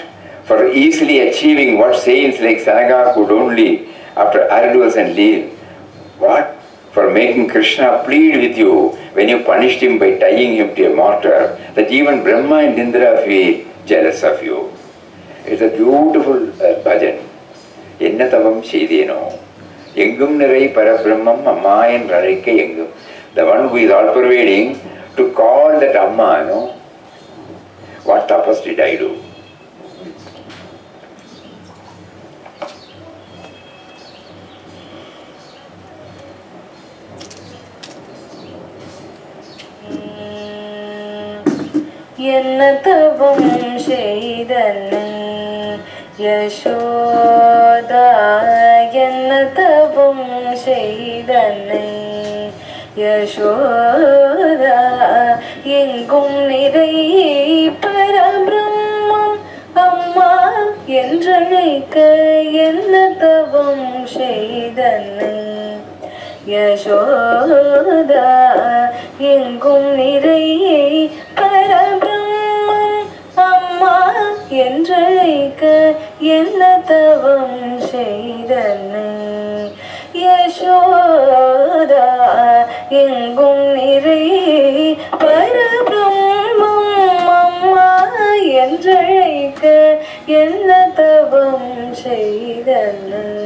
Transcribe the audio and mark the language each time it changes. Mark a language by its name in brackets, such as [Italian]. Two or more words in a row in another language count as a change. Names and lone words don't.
[English] For easily achieving what saints like Sanaka could only after arduous and lean. What? For making Krishna plead with you when you punished him by tying him to a mortar, that even Brahma and Indra feel jealous of you. It's a beautiful bhajan. [Tamil] என்னதவம் செய்தேனோ. எங்கும் நிறை பரப்பிரம்மம் அம்மா என்றழைக்க எங்கும். [English] The one who is all-pervading, to call that Amma, no? What tapas did I do? [Tamil] என்னதவம் செய்தனை யசோதா, என்னதவம் செய்தனை யசோதா, எங்கும் நிறை பரப்பிரம்மம் அம்மா என்றழைக்க என்னதவம் செய்தனை யசோதா, எங்கும் நிறையை பரபிரம்மம் அம்மா என்றழைக்க என்ன தவம் செய்தனை. யசோதா, எங்கும் நிறையை பரபிரம்மம் அம்மா என்றழைக்க என்ன தவம் செய்தனை.